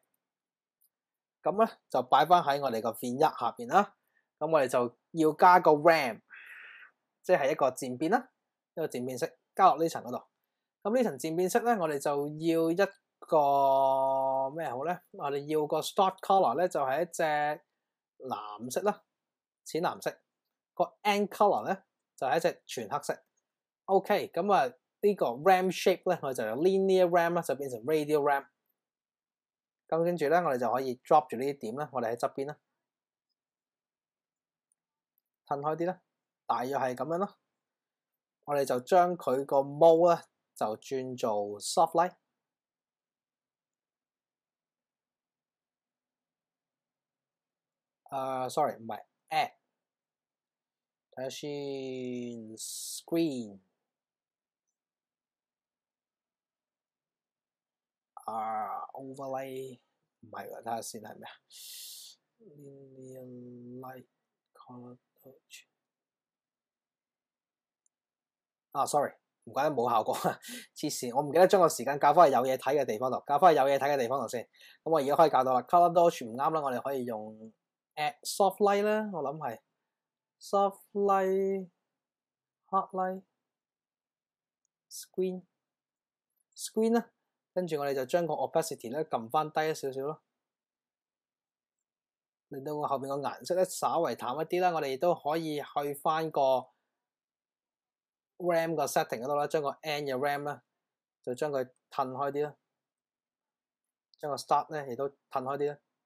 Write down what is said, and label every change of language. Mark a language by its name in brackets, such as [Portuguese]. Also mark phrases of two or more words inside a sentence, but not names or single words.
[Cantonese] 咁咧就擺翻喺我哋個 vignette 下邊啦。咁我哋就要加個 RAM， 即係一個漸變啦，一個漸變色加落呢層嗰度。咁呢層漸變色咧，我哋就要一個咩好咧？我哋要個 [English] start color [Cantonese] 咧就係一隻藍色啦，淺藍色。個 [English] end color [Cantonese] 咧就係一隻全黑色。OK， 咁啊呢個 [English] RAM shape [Cantonese] 咧，我哋就由 [English] linear RAM [Cantonese] 啦，就變成 [English] radial RAM。 [Cantonese] 咁跟住咧，我哋就可以 drop 住呢啲點啦，我哋喺側邊啦，褪開啲啦，大約係咁樣咯。我哋就將佢個 mode 咧就轉做 [English] soft light。 [Cantonese] sorry 唔係 add， 睇下先 [English] screen。overlay [Cantonese] 唔係喎，睇下先係咩啊 [English] ？Linear light color sorry， [Cantonese] 唔怪得冇效果啊！黐線，我唔記得將個時間校翻去有嘢睇嘅地方度，校翻去有嘢睇嘅地方度先。咁我而家可以校到啦 ， [English] color dodge [Cantonese] 唔啱啦，我哋可以用 [English] add soft light [Cantonese] 啦，我諗係 [English] soft light、hard light、screen [Cantonese] 啦。跟住我哋就將個 opacity 咧撳翻低一少少咯，令到我後邊個顏色咧稍微淡一啲啦。我哋亦都可以去翻個 RAM 個 setting 嗰度啦，將個 N 嘅 RAM 咧就將佢褪開啲啦，將個 start 咧亦都褪開啲啦。